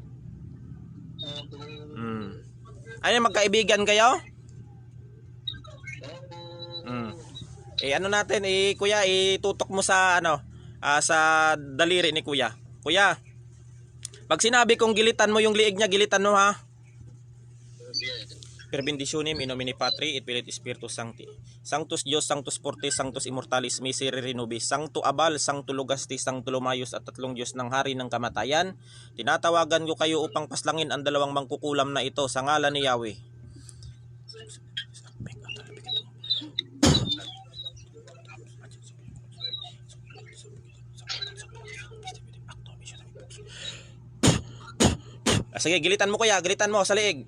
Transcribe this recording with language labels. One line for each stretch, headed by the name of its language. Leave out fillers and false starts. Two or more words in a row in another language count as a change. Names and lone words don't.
Filipino: Ano, magkaibigan kayo? Ano natin, kuya, itutok mo sa ano, sa daliri ni kuya. Kuya, pag sinabi kong gilitan mo yung liig niya, gilitan mo ha.
Latin: Per benditionem in nomine Patri et Filii et Spiritus Sancti. Sanctus Dios, Sanctus Fortis, Sanctus Immortalis, Miserere Nobis, Sancto Abal, Sancto Lugasti, Sancto Lumayos
Filipino: at tatlong Diyos ng Hari ng Kamatayan. Tinatawagan ko kayo upang paslangin ang dalawang mangkukulam na ito sa ngalan ni Yahweh. Sige, gilitan mo kuya, gilitan mo sa liig.